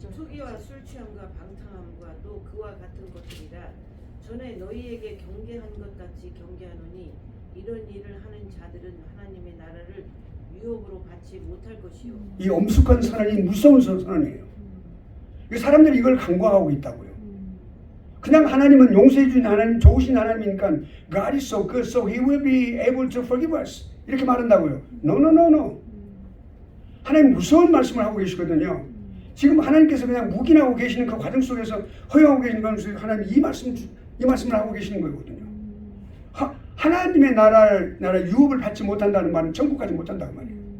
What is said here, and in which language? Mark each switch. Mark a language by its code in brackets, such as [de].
[ko] 투기와 술 취함과 방탕함과 또 그와 같은 것들이라 전에 너희에게 경계한 것 같이 경계하노니 이런 일을 하는 자들은 하나님의 나라를 유업으로 받지 못할 것이요. 이 엄숙한 선언이 무서운 선언이에요. 사람들이 이걸 간과하고 있다고요. 그냥 하나님은 용서해 주신 하나님, 좋으신 하나님이니까 [en] God is so good, so He will be able to forgive us. [ko] 이렇게 말한다고요. [en] No. [ko] 하나님 무서운 말씀을 하고 계시거든요. 지금 하나님께서 그냥 묵인하고 계시는 그 과정 속에서 허용하고 계시는 과정 속에서 하나님 이 말씀을 하고 계시는 거거든요. 하나님의 나라 유업을 받지 못한다는 말은 천국 가지 못한다는 말이에요.